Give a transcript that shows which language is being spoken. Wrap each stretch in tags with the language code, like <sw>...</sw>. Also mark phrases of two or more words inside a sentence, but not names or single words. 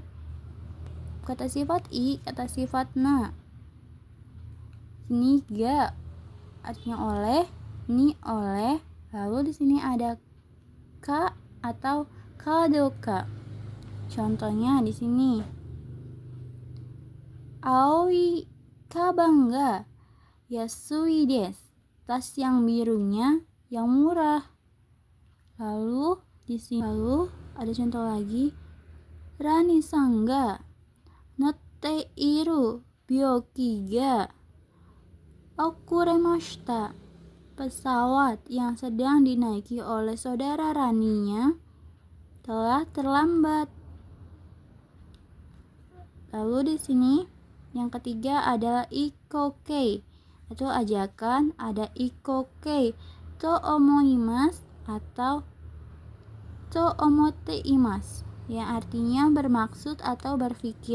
<id>Kata sifat kata sifat na. Ini ga artinya oleh, ni oleh. Lalu di sini ada ka atau kadoka. Contohnya di sini.</id> <ja>青いかばんが安いです.</ja> <id>Tas yang birunya yang murah. Lalu di sini ada contoh lagi.</id> <ja>ラニさんが乗っている飛行機が遅れました.</ja> <id>Pesawat yang sedang dinaiki oleh saudara Raninya telah terlambat. Lalu di sini yang ketiga adalah ikokei atau ajakan, ada</id> <ja>意向形と思います</ja> <id>atau</id> <ja>と思っています</ja> <id>yang artinya bermaksud atau berpikir.</id>